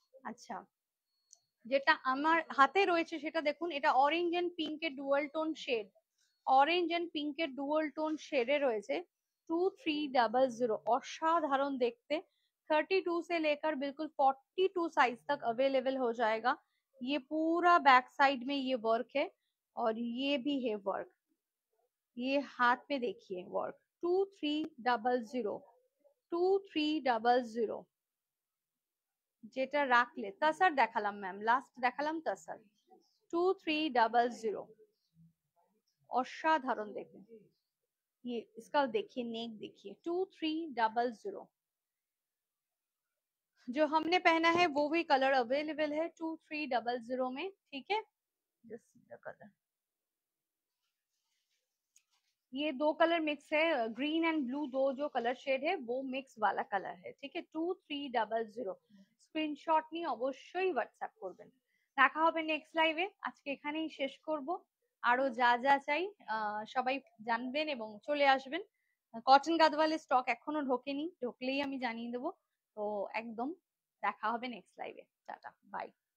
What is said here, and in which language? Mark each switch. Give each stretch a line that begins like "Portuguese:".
Bangla: আচ্ছা, যেটা আমার হাতে রয়েছে সেটা দেখুন, এটা অরেঞ্জ এন্ড পিঙ্ক এর dual tone shade, orange and pink এর ডুয়াল টোন শেডে রয়েছে। 2300, অসাধারণ দেখতে।
Hindi: 32 से लेकर बिल्कुल 42 साइज तक अवेलेबल हो जाएगा। ये पूरा बैक साइड में ये वर्क है, और ये भी है वर्क, ये हाथ में देखिए वर्क। 2300, 2300।
Bangla: যেটা রাখলে তাসার দেখালাম ম্যাম, লাস্ট দেখালাম তাসার। 2300, অসাধারণ দেখে।
Hindi: ये इसका देखिए नेक, देखिए 2300। जो हमने पहना है वो भी कलर अवेलेबल है 2300 में। ठीक है, जस्ट द कलर, ये दो कलर मिक्स है, ग्रीन एंड ब्लू, दो जो कलर शेड है वो मिक्स वाला कलर है। ठीक है, 2300।
Bangla: স্ক্রিনশট নিয়ে অবশ্যই হোয়াটসঅ্যাপ করবেন। দেখা হবে নেক্সট লাইভে। আজকে এখানেই শেষ করব। আরো যা যা চাই সবাই জানবেন এবং চলে আসবেন। কটন গাদওয়ালের স্টক এখনো ঢোকেনি, ঢুকলেই আমি জানিয়ে দেবো। তো একদম দেখা হবে নেক্সট লাইভে। Tata, by.